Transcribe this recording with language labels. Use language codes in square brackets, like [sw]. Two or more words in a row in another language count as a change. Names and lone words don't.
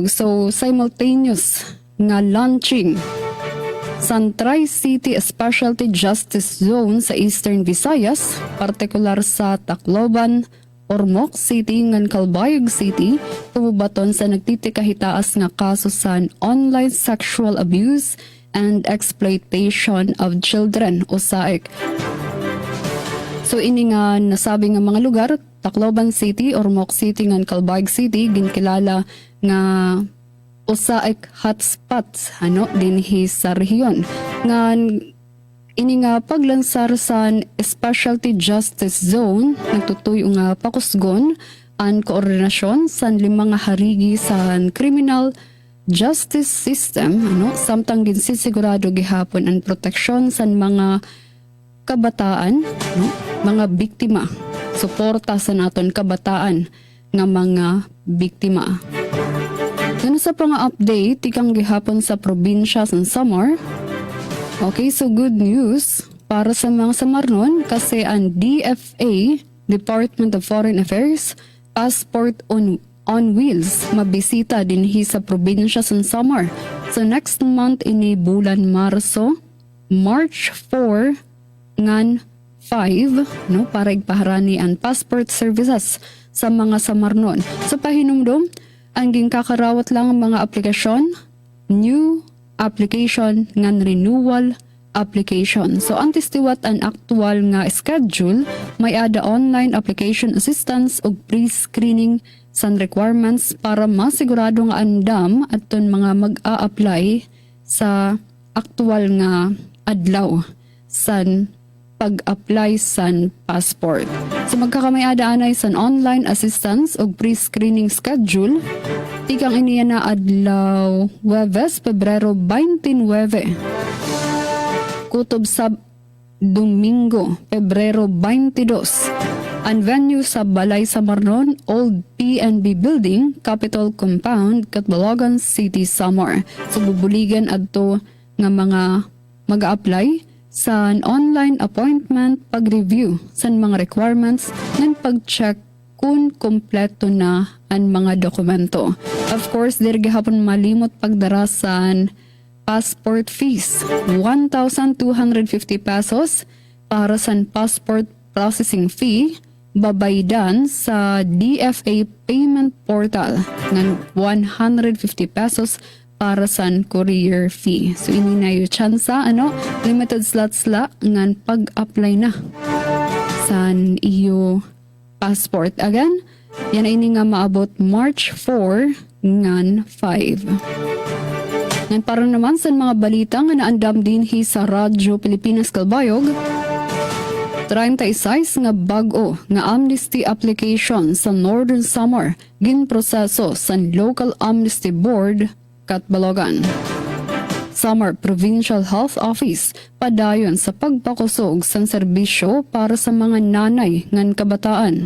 [war] So simultaneous nga launching sa Tri-City Specialty Justice Zone sa Eastern Visayas, partikular sa Tacloban, Ormoc City ngan Calbayog City, tububaton sa nagtitikahitaas nga kaso sa [en] online sexual abuse and exploitation of children [war] o SAEC. So ini nga nasabi nga mga lugar, Tacloban City, Ormoc City ngan Calbayog City ginkilala nga [en] SAEC hotspots [war] dinhi sa rehiyon. Ngan ini nga paglansar sa Specialty Justice Zone nagtutuyo nga pakusgon ang koordinasyon sa 5 nga harigi sa [en] criminal justice system, [war] samtang ginsisigurado gihapon ang proteksyon sa mga kabataan, mga biktima, suporta sa naton kabataan nga mga biktima. Ano sa pang-update ikang gihapon sa probinsya sa Samar. Okay, so [en] good news [war] para sa mga Samarnon kasi ang DFA, Department of Foreign Affairs, Passport on Wheels mabisita dinhi sa probinsya sa Samar. So [en] next month [war] ini bulan March 4 ngan 5 no para igpaharani ang [en] passport services [war] sa mga samarnon. Sa pahinumdom, ang gingkakarawat lang ang mga aplikasyon, [en] new application ngan renewal application. [war] So antes tiwat ang aktual nga schedule, may ada [en] online application assistance [war] ug pre-screening san requirements para masigurado nga andam aton mga mag-a-apply sa aktual nga adlaw san pag-apply san passport. So magkakamay-ada anay san [en] online assistance [war] o [en] pre-screening schedule, [war] tikang iniya na adlaw Huwebes, Pebrero 29. Kutob sa Domingo, Pebrero 22. Ang venue sa Balay Samarnon, Old PNB Building, Capitol Compound, Catbalogan City, Samar. So bubuligan adto nga mga mag-apply sa [en] online appointment, [war] pag-review sa mga requirements, ng pag-check kung kompleto na ang mga dokumento. [en] Of course, [war] diri gihapon malimot pagdarasan [en] passport fees, [war] 1,250 pesos para sa [en] passport processing fee, [war] babaydan sa [en] DFA payment portal [war] ng 150 pesos para sa [en] courier fee. [war] So ini na yung tsansa, [en] limited slots [war] la ngan pag-apply na sa iyo passport. Again, yan ay ini nga maabot March 4 ngan 5. Ngan para naman sa mga balita nga naandam din sa Radyo Pilipinas Kalbayog, 36 nga bag-o nga amnesty application sa Northern Samar ginproseso sa Local Amnesty Board Catbalogan. Samar Provincial Health Office padayon sa pagpakusog sa serbisyo para sa mga nanay ngan kabataan.